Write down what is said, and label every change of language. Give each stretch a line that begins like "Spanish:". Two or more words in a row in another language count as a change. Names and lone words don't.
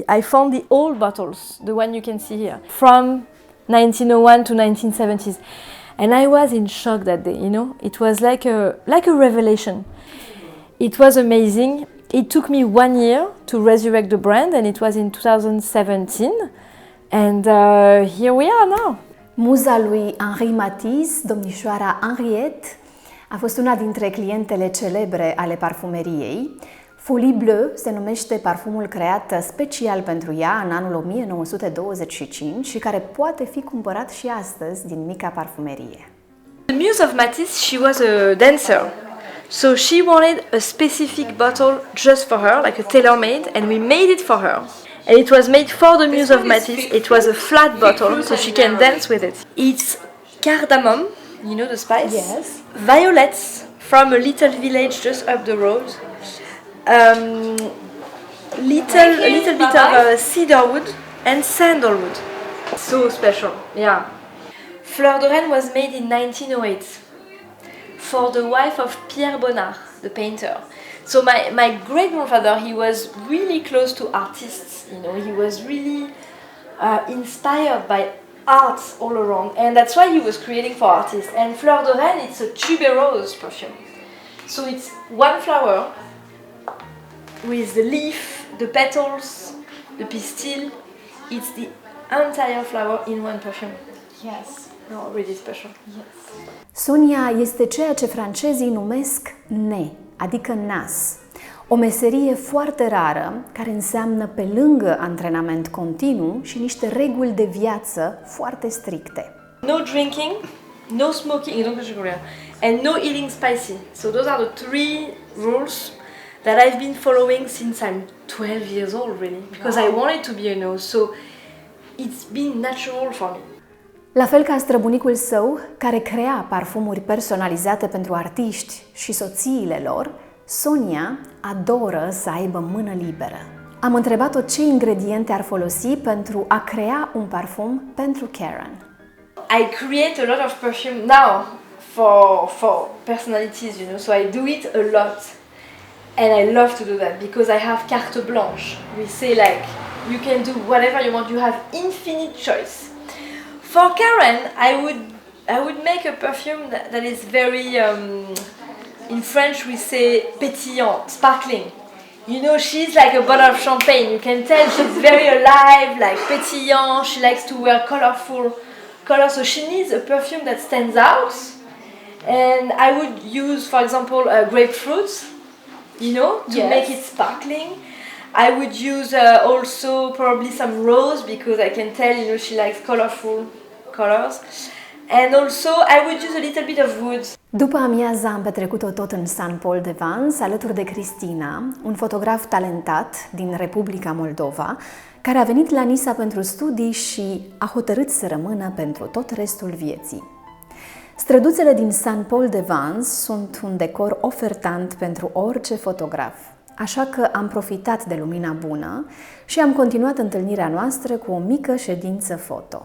English: I found the old bottles, the one you can see here, from 1901 to 1970s. And I was in shock that day, It was like a revelation. It was amazing. It took me 1 year to resurrect the brand, and it was in 2017. And here we are now.
Romanian: Muza lui Henri Matisse, domnișoara Henriette, a fost una dintre clientele celebre ale parfumeriei. Folie Bleue se numește parfumul creat special pentru ea în anul 1925 și care poate fi cumpărat și astăzi din mica parfumerie.
English: The muse of Matisse, she was a dancer. So she wanted a specific bottle just for her, like a tailor-made, and we made it for her. And it was made for the muse of Matisse. It was a flat bottle, so she can dance with it. It's cardamom, the spice? Yes. Violets from a little village just up the road. A little bit of cedarwood and sandalwood. So special, yeah. Fleur de Rennes was made in 1908 for the wife of Pierre Bonnard, the painter. So my great-grandfather, he was really close to artists, he was really inspired by art all around, and that's why he was creating for artists. And Fleur de Rennes, it's a tuberose perfume. So it's one flower with the leaf, the petals, the pistil. It's the entire flower in one perfume. Yes. No, really special.
Romanian: Sonia este ceea ce francezii numesc ne, adică nas. O meserie foarte rară, care înseamnă pe lângă antrenament continuu și niște reguli de viață foarte stricte.
English: No drinking, no smoking, and no eating spicy. So those are the 3 rules that I've been following since I'm 12 years old, really, because I wanted to be a nurse. So it's been natural for me.
Romanian: La fel ca străbunicul său, care crea parfumuri personalizate pentru artiști și soțiile lor, Sonia adoră să aibă mână liberă. Am întrebat-o ce ingrediente ar folosi pentru a crea un parfum pentru Karen.
English: I create a lot of perfume now for personalities, you know, so I do it a lot. And I love to do that because I have
French: carte blanche.
English: We say like, you can do whatever you want, you have infinite choice. For Karen, I would make a perfume that is very, in French we say pétillant, sparkling. You know, she's like a bottle of champagne. You can tell she's very alive, like pétillant. She likes to wear colorful colors, so she needs a perfume that stands out. And I would use, for example, grapefruit, you know, to make it sparkling. I would use also probably some rose because I can tell, you know, she likes colorful colors. And also I would use a little bit of wood.
Romanian: După amiaza am petrecut-o tot în Saint Paul de Vence, alături de Cristina, un fotograf talentat din Republica Moldova, care a venit la Nisa pentru studii și a hotărât să rămână pentru tot restul vieții. Străduțele din Saint Paul de Vence sunt un decor ofertant pentru orice fotograf, așa că am profitat de lumina bună și am continuat întâlnirea noastră cu o mică ședință foto.